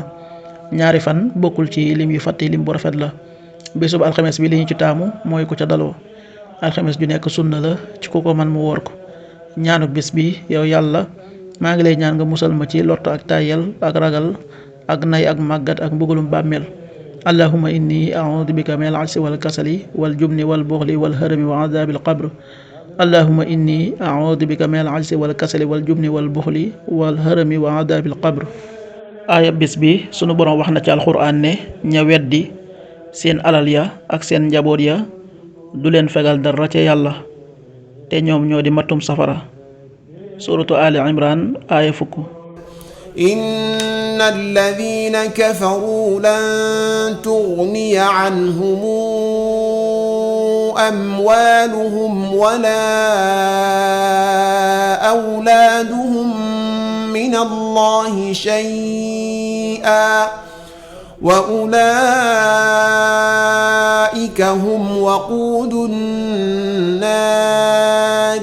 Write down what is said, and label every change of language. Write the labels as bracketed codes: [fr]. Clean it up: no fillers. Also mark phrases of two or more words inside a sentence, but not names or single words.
[wo] ñaari fan bokkul ci lim yu fàtte lim bu rafet la bésub alxames bi li ñu ci taamu mooy ku ca daloo alxames ju nekk sunna la ci ku ko man mu woor ko. ñaanuk bis bi yow yàlla maa ngi lay ñaan nga musal ma ci lott ak tàyyel ak ragal ak nay ak màggat ak mbugalum bàmmeel. [ar] اللهم إني أعوذ بك من العجز والكسل والجبن والبخل والهرم وعذاب القبر. اللهم إني أعوذ بك من العجز والكسل والجبن والبخل والهرم وعذاب القبر. [wo] aaya bis bi sunu borom wax na ci alxuraan ne ña weddi seen alal ya ak seen njaboot ya du leen fegal dara ca yàlla te ñoom ñoo di mattum safara. suratu ali imran aaya fukk. [ar] إن الذين كفروا لن تغني عنهم أموالهم ولا أولادهم من الله شيئا وأولئك هم وقود النار.